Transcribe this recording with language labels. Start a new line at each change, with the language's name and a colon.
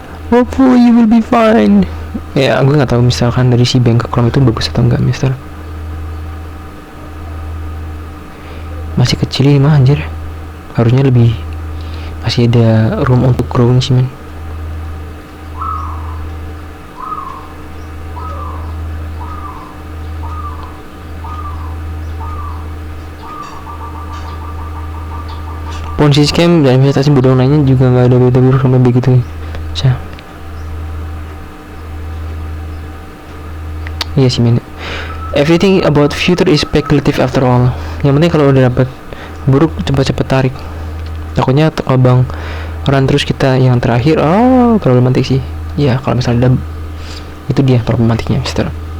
English: Hopefully you will be fine.
Indonesian: Ya, gue nggak tahu misalkan dari Cbank ke Chrome itu bagus atau enggak, mister. Masih kecil ini mah anjir. Harusnya lebih masih ada room untuk growing sih, men. Ponzi scam dan investasi bodong lainnya juga nggak ada berita buruk sampai begitu. Iya sih men.
English: Everything about future is speculative after all.
Indonesian: Yang penting kalau udah dapat buruk cepat-cepat tarik. Takutnya abang orang terus kita yang terakhir. Oh, problematik sih. Ya kalau misalnya itu dia problematiknya, Mister.